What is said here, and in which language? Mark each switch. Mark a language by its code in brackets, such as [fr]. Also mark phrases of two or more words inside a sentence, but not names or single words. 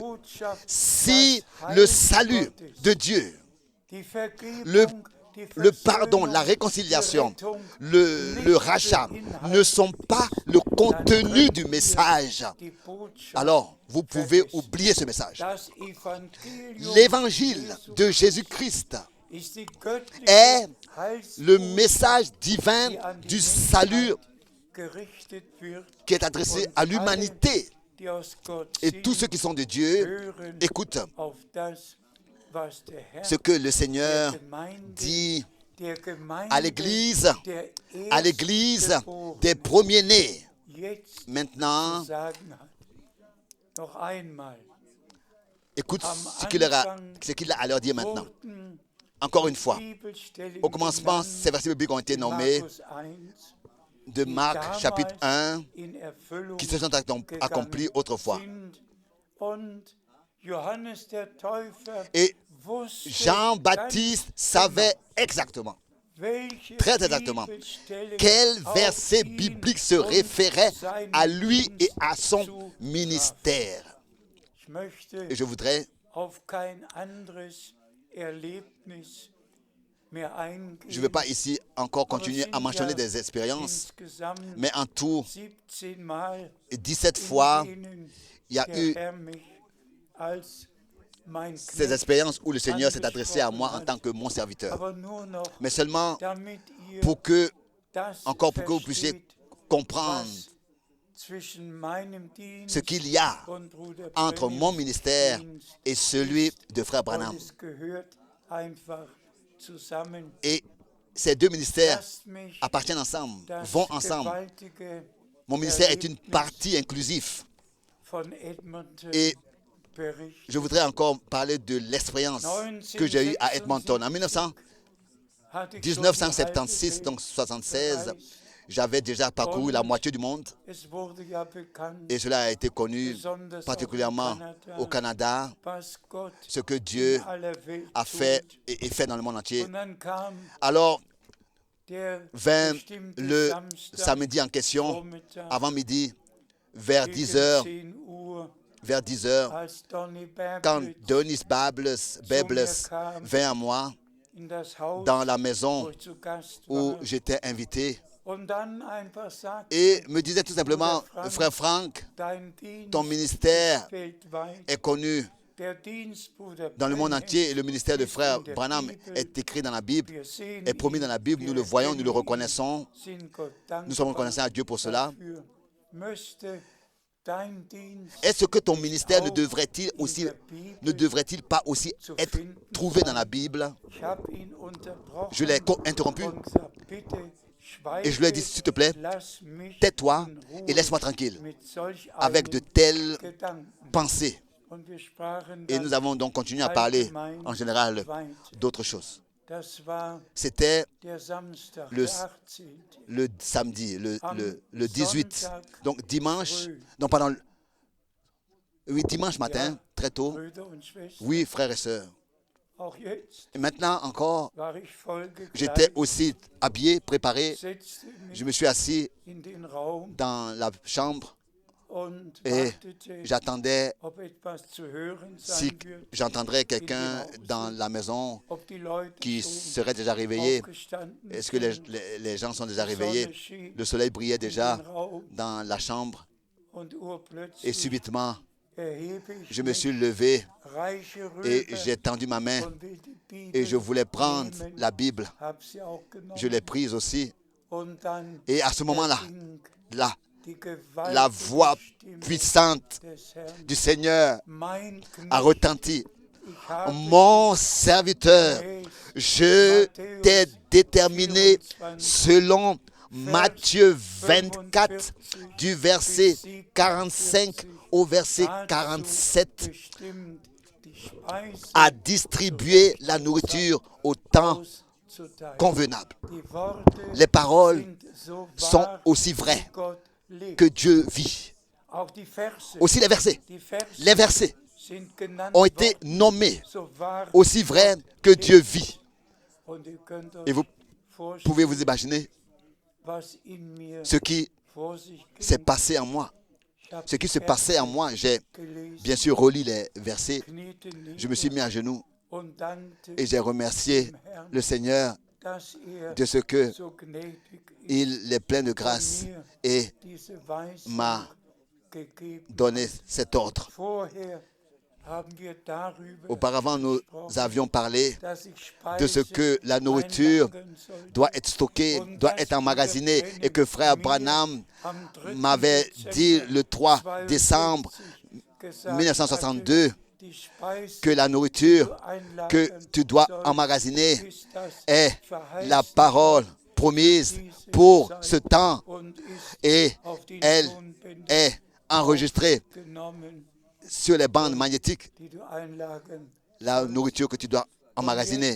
[fr] Si le salut de Dieu, le pardon, la réconciliation, le rachat ne sont pas le contenu du message, alors vous pouvez oublier ce message. L'évangile de Jésus-Christ est le message divin du salut [de] gerichtet wird, [fr] qui est adressé à l'humanité. [de] die aus Gott [fr] Et [de] sind, [fr] tous ceux qui sont de Dieu [de] hören [fr] écoutent [de] auf das, was der Herr [fr] ce que le [de] der [fr] Seigneur [de] Gemeinde, [fr] dit [de] der Gemeinde [fr] à l'Église, [de] der [fr] à l'Église [de] Erstgeborenen [fr] des premiers-nés. [de] jetzt [fr] Maintenant, [de] zu sagen hat. Noch einmal, [fr] écoute ce qu'il a à leur dire maintenant. [de] wurden [fr] Encore une fois, [de] Bibelstellen [fr] au commencement, [de] genannt, [fr] ces versets bibliques ont été [de] in [fr] nommés [de] Markus 1, [fr] de [de] die [fr] Marc chapitre 1 [de] damals in Erfüllung [fr] qui se sont accomplis [de] gegangen [fr] autrefois. [de] sind. Und Johannes der Täufer [fr] Et [de] wusste [fr] Jean-Baptiste savait exactement, [de] welche [fr] très exactement, [de] Bibelstellen [fr] quel [de] auf [fr] verset [de] ihn [fr] biblique se [de] und [fr] référait [de] seinen [fr] à lui et [de] Dienst [fr] à son [de] zutraf. [fr] ministère. [de] Ich möchte [fr] Et je voudrais, [de] auf kein anderes Erlebnis mehr eingehen. [fr] je ne vais pas ici encore continuer à mentionner des expériences, [de] Insgesamt [fr] mais en tout, [de] 17 Mal [fr] 17 [de] in [fr] fois, [de] denen [fr] il y a [de] der [fr] eu [de] Herr mich als mein [fr] ces [de] Knecht [fr] expériences où le Seigneur s'est adressé à moi en tant que mon serviteur. [de] aber nur noch, [fr] Mais seulement [de] damit ihr [fr] pour que, [de] das [fr] encore pour que vous puissiez [de] versteht, [fr] comprendre [de] was zwischen meinem Dienst [fr] ce qu'il y a [de] und Bruder [fr] entre [de] Branhams [fr] mon ministère [de] Dienst [fr] et celui [de] ist. [fr] de Frère [de] Und [fr] Branham. [de] es gehört einfach zusammen. [fr] Et ces deux ministères [de] Lasst mich [fr] appartiennent ensemble, [de] das [fr] vont ensemble. [de] gewaltige [fr] Mon ministère est une [de] Erlebnis [fr] partie inclusive. [de] von Edmonton [fr] Et [de] berichten. [fr] je voudrais encore parler de l'expérience que j'ai eue à Edmonton. En [de] Hatte ich schon die halbe [fr] 1976, donc 76, [de] bereist. [fr] j'avais déjà parcouru la moitié du monde. [de] Es wurde ja bekannt, [fr] Et cela a été connu [de] besonders [fr] particulièrement [de] auch [fr] au Canada, [de] was Gott [fr] ce que Dieu [de] in aller Welt [fr] a fait [de] tut. [fr] et fait dans le monde entier. [de] Und dann kam [fr] Alors [de] der [fr] vint [de] bestimmte [fr] le [de] Samstag, [fr] samedi en question, [de] Vormittag, [fr] avant midi, vers [de] gegen [fr] 10 heures, [de] 10 Uhr, [fr] vers 10 heures, [de] als Donny [fr] quand [de] Babbage [fr] Denis Bables vint à moi [de] in das Haus, [fr] dans la [de] wo [fr] maison [de] ich zu Gast [fr] où [de] war, [fr] j'étais invité [de] und dann einfach sagte, [fr] et me disait tout simplement, frère Franck, [de] dein Dienst [fr] ton ministère [de] weltweit, [fr] est connu [de] der Dienst, Bruder [fr] dans le monde [de] Branham, [fr] entier et le ministère de [de] ist [fr] frère [de] in der [fr] Branham [de] Bibel, [fr] est écrit dans la Bible, [de] wir sehen [fr] est promis [de] ihn, [fr] dans la Bible, nous le [de] wir [fr] voyons, nous le [de] erkennen ihn, [fr] reconnaissons, [de] sind Gott [fr] nous sommes [de] dankbar [fr] reconnaissants à Dieu pour cela. [de] dafür. Müsste dein Dienst [fr] Est-ce que ton ministère ne [de] auch [fr] devrait-il [de] in [fr] aussi, [de] der Bibel [fr] ne devrait-il pas aussi [de] zu [fr] être [de] finden [fr] trouvé dans [de] sein? [fr] la Bible? [de] Ich habe ihn unterbrochen [fr] Je l'ai interrompu [de] und gesagt, bitte [fr] et je lui ai dit, [de] schweige, [fr] s'il te plaît, [de] lass mich [fr] tais-toi [de] in Ruhe [fr] et laisse-moi tranquille [de] mit solch [fr] avec de [de] einem [fr] telles [de] Gedanken. [fr] pensées. [de] Und wir sprachen [fr] Et [de] dann [fr] nous avons donc continué à parler [de] allgemein [fr] en général [de] weiter. [fr] d'autres choses. [de] Das war [fr] C'était [de] der Samstag, [fr] le- [de] der 18. [fr] le samedi, le 18. [de] Sonntag [fr] Donc dimanche, [de] früh. [fr] non pardon, oui, dimanche matin, [de] Ja. [fr] très tôt. [de] Brüder und Schwestern, [fr] Oui, frères et sœurs. [de] auch jetzt [fr] Et maintenant encore, [de] war ich voll [fr] j'étais [de] gekleidet, [fr] aussi habillé, préparé. [de] setzte [fr] Je [de] mich [fr] me suis assis [de] in den Raum [fr] dans la chambre [de] und [fr] et [de] wartete, [fr] j'attendais [de] ob etwas zu hören [fr] si [de] sein wird, [fr] j'entendrais quelqu'un dans la maison [de] ob die Leute [fr] qui [de] schon [fr] serait déjà réveillé. [de] aufgestanden [fr] Est-ce que les, [de] sind. [fr] les gens sont déjà [de] Die [fr] réveillés? [de] Sonne schien [fr] Le soleil brillait [de] in [fr] déjà [de] den Raum [fr] dans la chambre [de] und [fr] et [de] urplötzlich [fr] subitement, [de] erhebe ich [fr] je me [de] mich, [fr] suis levé [de] reiche [fr] et [de] rüber [fr] j'ai tendu ma main [de] und will die Bibel [fr] et je voulais prendre [de] nehmen, [fr] la Bible. [de] hab sie auch genommen. [fr] Je l'ai prise aussi [de] Und dann [fr] et à ce moment-là, [de] erging [fr] là, [de] die [fr] la [de] gewaltige [fr] voix [de] Stimme [fr] puissante [de] des Herrn. [fr] du Seigneur [de] Mein [fr] a [de] Knecht, [fr] retenti. [de] ich habe [fr] Mon serviteur, je t'ai déterminé selon Matthieu 24, du verset 45 au verset 47, [de] bestimmt, die Speise [fr] à distribuer la nourriture au temps [de] auszuteilen. [fr] convenable. [de] Die Worte [fr] Les paroles [de] sind so [fr] sont [de] wahr, [fr] aussi [de] wie [fr] vraies [de] Gott lebt. [fr] que Dieu vit. [de] Auch die Verse, [fr] Aussi les versets. [de] die Verse [fr] Les versets [de] sind genannt [fr] ont été [de] worden, [fr] nommés [de] so wahr [fr] aussi vrais que Dieu vit. [de] Und ihr könnt euch [fr] Et vous [de] vorstellen, [fr] pouvez vous imaginer [de] was in mir [fr] ce qui [de] vor sich [fr] s'est [de] ging. [fr] passé en moi. [de] Ich habe [fr] Ce qui se [de] die [fr] passait en [de] Verse [fr] moi, j'ai [de] gelesen, [fr] bien sûr relu les versets. [de] kniete [fr] Je me suis mis à genoux [de] und dankte [fr] et j'ai remercié le Seigneur [de] dass [fr] de ce que [de] so gnädig ist, [fr] il est plein de grâce et [de] diese Weisung [fr] m'a [de] gegeben. [fr] donné cet ordre. [de] Vorher haben wir darüber [fr] Auparavant, nous [de] gesprochen, [fr] avions parlé [de] dass ich [fr] de ce [de] Speise [fr] que la nourriture [de] einlagern sollte. [fr] doit être stockée, doit être emmagasinée et que frère Branham m'avait dit le 3 décembre 1962 que la nourriture que tu dois emmagasiner est la parole promise pour ce temps et elle est enregistrée sur les bandes magnétiques, la nourriture que tu dois emmagasiner.